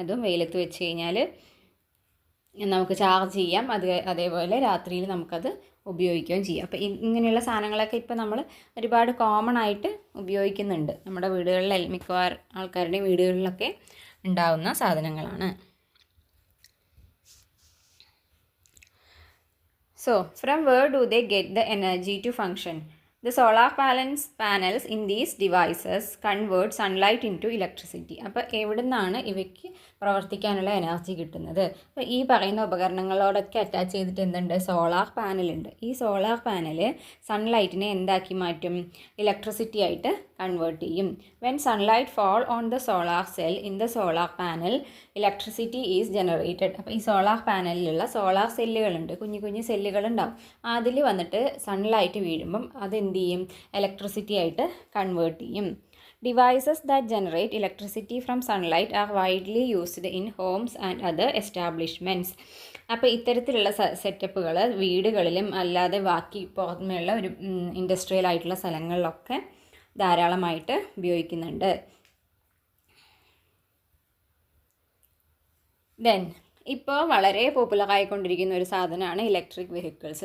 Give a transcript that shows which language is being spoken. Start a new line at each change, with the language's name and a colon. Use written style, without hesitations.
Malayalam: അതും വെയിലത്ത് വെച്ച് കഴിഞ്ഞാൽ നമുക്ക് ചാർജ് ചെയ്യാം. അതേപോലെ രാത്രിയിൽ നമുക്കത് ഉപയോഗിക്കുകയും ചെയ്യാം. അപ്പോൾ ഇങ്ങനെയുള്ള സാധനങ്ങളൊക്കെ ഇപ്പോൾ നമ്മൾ ഒരുപാട് കോമൺ ആയിട്ട് ഉപയോഗിക്കുന്നുണ്ട്. നമ്മുടെ വീടുകളിൽ മിക്കവാറും ആൾക്കാരുടെയും വീടുകളിലൊക്കെ ഉണ്ടാവുന്ന സാധനങ്ങളാണ്.
English: So, from where do they get the energy to function? The solar panels in these devices convert sunlight into electricity.
Malayalam: അപ്പോൾ എവിടെ നിന്നാണ് ഇവയ്ക്ക് പ്രവർത്തിക്കാനുള്ള എനർജി കിട്ടുന്നത്? അപ്പോൾ ഈ പറയുന്ന ഉപകരണങ്ങളോടൊക്കെ അറ്റാച്ച് ചെയ്തിട്ട് എന്തുണ്ട്, സോളാർ പാനലുണ്ട്. ഈ സോളാർ പാനൽ സൺലൈറ്റിനെ എന്താക്കി മാറ്റും, ഇലക്ട്രിസിറ്റി ആയിട്ട് കൺവേർട്ട് ചെയ്യും.
English: When sunlight fall on the solar cell in the solar panel electricity is generated.
Malayalam: അപ്പോൾ ഈ സോളാർ പാനലിലുള്ള സോളാർ സെല്ലുകളുണ്ട്, കുഞ്ഞു കുഞ്ഞു സെല്ലുകളുണ്ടാവും. അതിൽ വന്നിട്ട് സൺലൈറ്റ് വീഴുമ്പം അതെന്ത് ചെയ്യും, ഇലക്ട്രിസിറ്റി ആയിട്ട് കൺവേർട്ട് ചെയ്യും.
English: Devices that generate electricity from sunlight are widely used in homes and other establishments.
Malayalam: അപ്പോൾ ഇത്തരത്തിലുള്ള സെറ്റപ്പുകൾ വീടുകളിലും അല്ലാതെ ബാക്കി പുറമേയുള്ള ഒരു ഇൻഡസ്ട്രിയൽ ആയിട്ടുള്ള സ്ഥലങ്ങളിലൊക്കെ ധാരാളമായിട്ട് ഉപയോഗിക്കുന്നുണ്ട്. ദെൻ ഇപ്പോൾ വളരെ പോപ്പുലറായിക്കൊണ്ടിരിക്കുന്ന ഒരു സാധനമാണ് ഇലക്ട്രിക് വെഹിക്കിൾസ്.